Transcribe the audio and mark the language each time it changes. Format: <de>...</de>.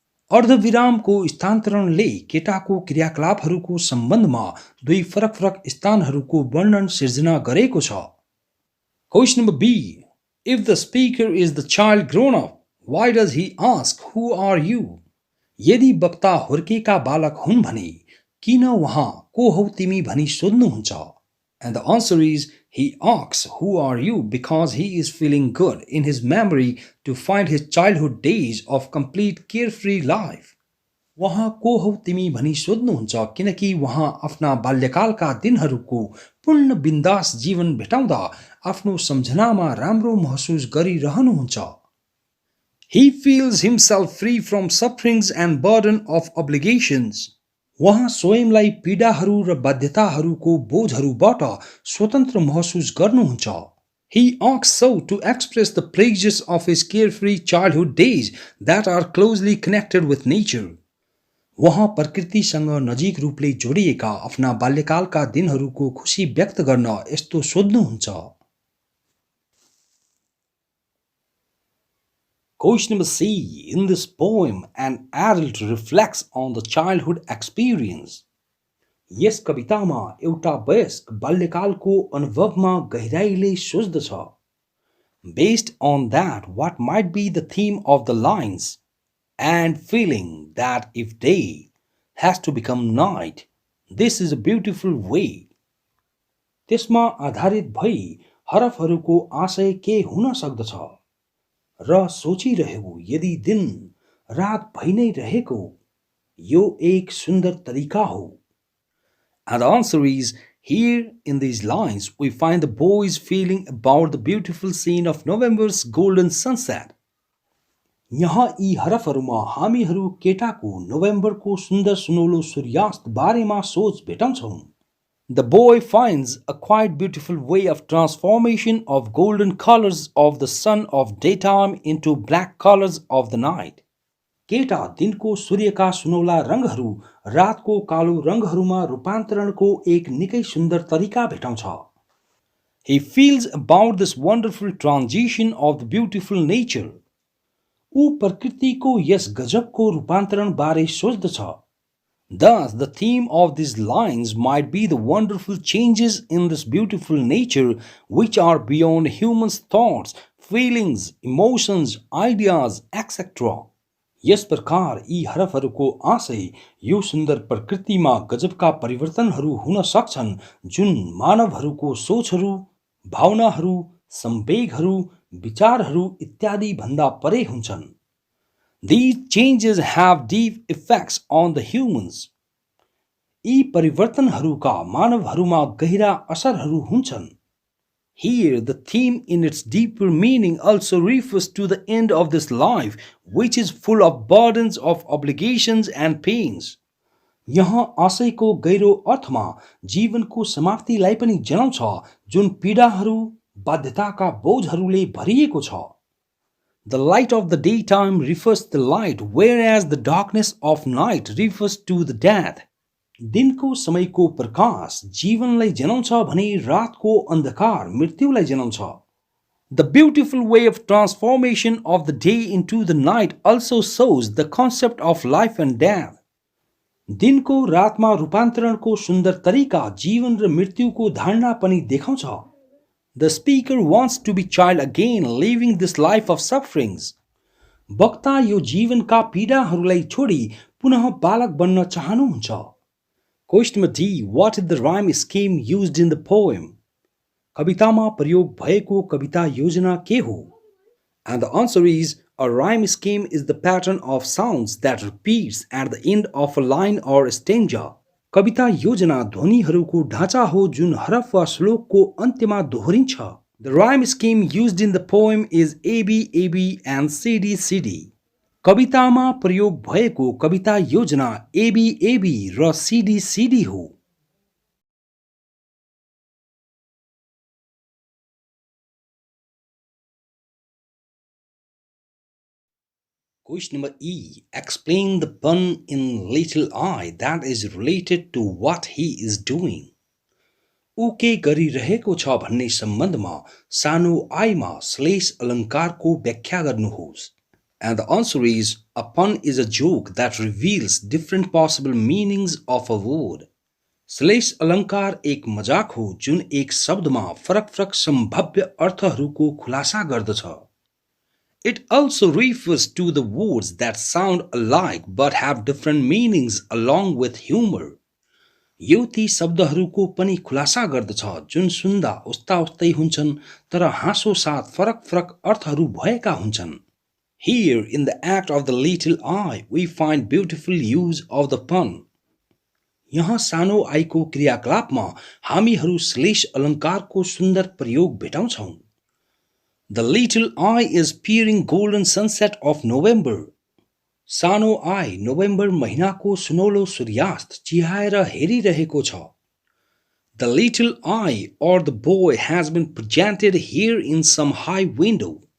<ne>अर्धविरामको स्थानान्तरणले केटाको क्रियाकलापहरूको सम्बन्धमा दुई फरक स्थानहरूको वर्णन सिर्जना गरेको छ।</ne> <en>Question number B. If the speaker is the child grown up, why does he ask, who are you?</en> <ne>यदि वक्ता हुर्केका बालक हुन् भने किन उहाँ को हौ तिमी भनी सोध्नुहुन्छ?</ne> <en>And the answer is, he asks, who are you, because he is feeling good in his memory to find his childhood days of complete carefree life.</en> <ne>उहाँ को हौ तिमी भनी सोध्नुहुन्छ किनकि उहाँ आफ्ना बाल्यकालका दिनहरूको पूर्ण बिन्दास जीवन भेटाउँदा आफ्नो सम्झनामा राम्रो महसुस गरिरहनुहुन्छ।</ne> <en>He feels himself free from sufferings and burden of obligations.</en> <ne>उहाँ स्वयंलाई पीडाहरू र बाध्यताहरूको बोझहरूबाट स्वतन्त्र महसुस गर्नुहुन्छ।</ne> <en>He asks so to express the pleasures of his carefree childhood days that are closely connected with nature.</en> <ne>उहाँ प्रकृतिसँग नजिक रूपले जोडिएका आफ्ना बाल्यकालका दिनहरूको खुशी व्यक्त गर्न यस्तो सोध्नुहुन्छ।</ne> <en>Question number C. In this poem, an adult reflects on the childhood experience.</en> <ne>यस कवितामा एउटा वयस्क बाल्यकालको अनुभवमा गहिराईले सोच्दछ।</ne> <en>Based on that, what might be the theme of the lines? And feeling that if day has to become night, this is a beautiful way.</en> <ne>त्यसमा आधारित भई हरफहरूको आशय के हुन सक्दछ? र सोचिरहेको यदि दिन रात भइ नै रहेको यो एक सुन्दर तरिका हो।</ne> <en>And the answer is, here in these lines we find the boys feeling about the beautiful scene of November's golden sunset.</en> <ne>यहाँ यी हरफहरूमा हामीहरू केटाको नोभेम्बरको सुन्दर सुनौलो सूर्यास्त बारेमा सोच भेटाउँछौँ।</ne> <en>The boy finds a quite beautiful way of transformation of golden colors of the sun of daytime into black colors of the night.</en> <ne>केटा दिनको सूर्यका सुनौला रङहरू रातको कालो रङहरूमा रूपान्तरणको एक निकै सुन्दर तरिका भेटाउँछ.</ne> <en>He feels about this wonderful transition of the beautiful nature.</en> <ne>ऊ प्रकृतिको यस गजबको रूपान्तरण बारे सोच्दछ.</ne> <en>Thus, the theme of these lines might be the wonderful changes in this beautiful nature which are beyond humans' thoughts, feelings, emotions, ideas, etc.</en> <ne>यस प्रकार यी हरफहरूको आशय यो सुन्दर प्रकृतिमा गजबका परिवर्तनहरू हुन सक्छन् जुन मानवहरूको सोचहरू, भावनाहरू, संवेगहरू, विचारहरू इत्यादि भन्दा परे हुन्छन्.</ne> <en>These changes have deep effects on the humans.</en> <ne>यी परिवर्तनहरूका मानवहरूमा गहिरा असरहरू हुन्छन्.</ne> <en>Here, the theme in its deeper meaning also refers to the end of this life, which is full of burdens of obligations and pains.</en> <ne>यहाँ आशयको गहिरो अर्थमा जीवनको समाप्तिलाई पनि जनाउँछ जुन पीडाहरू, बाध्यताका बोझहरूले भरिएको छ.</ne> <en>The light of the daytime refers to the light, whereas the darkness of night refers to the death.</en> <ne>दिनको समयको प्रकाश जीवनलाई जनाउँछ भने रातको अन्धकार मृत्युलाई जनाउँछ.</ne> <en>The beautiful way of transformation of the day into the night also shows the concept of life and death.</en> <ne>दिनको रातमा रूपान्तरणको सुन्दर तरिका जीवन र मृत्युको धारणा पनि देखाउँछ.</ne> <en>The speaker wants to be child again, leaving this life of sufferings.</en> <ne>वक्ता यो जीवनका पीडाहरूलाई छोडी पुनः बालक बन्न चाहनुहुन्छ.</ne> <en>Question number D. What is the rhyme scheme used in the poem?</en> <ne>कवितामा प्रयोग भएको कविता योजना के हो?</ne> <en>And the answer is, a rhyme scheme is the pattern of sounds that repeats at the end of a line or stanza.</en> <ne>कविता योजना ध्वनिहरूको ढाँचा हो जुन हरफ वा श्लोकको अन्त्यमा दोहोरिन्छ.</ne> <en>The rhyme scheme used in the poem is ABAB and CDCD.</en> <ne>कवितामा प्रयोग भएको कविता योजना ABAB र CDCD हो.</ne> <en>Question number E. Explain the pun in little I that is related to what he is doing.</en> <ne>ऊ के गरिरहेको छ भन्ने सम्बन्धमा सानो आइमा श्लेष अलङ्कारको व्याख्या गर्नुहोस्.</ne> <en>And the answer is, a pun is a joke that reveals different possible meanings of a word.</en> <ne>श्लेष अलङ्कार एक मजाक हो जुन एक शब्दमा फरक-फरक सम्भाव्य अर्थहरूको खुलासा गर्दछ.</ne> <en>It also refers to the words that sound alike but have different meanings along with humor.</en> <ne>यो ती शब्दहरूको पनि खुलासा गर्दछ जुन सुन्दा उस्ता उस्तै हुन्छन् तर हाँसो साथ फरक-फरक अर्थहरू भएका हुन्छन्.</ne> <en>Here, in the act of the little I, we find beautiful use of the pun.</en> <ne>यहाँ सानो आइको क्रियाकलापमा हामीहरू श्लेष अलङ्कारको सुन्दर प्रयोग भेटाउँछौं.</ne> <en>The little I is peering golden sunset of November.</en> <ne>सानो आई नोभेम्बर महिनाको सुनौलो सूर्यास्त चिहाएर हेरिरहेको छ.</ne> <en>The little I or the boy has been presented here in some high window.</en>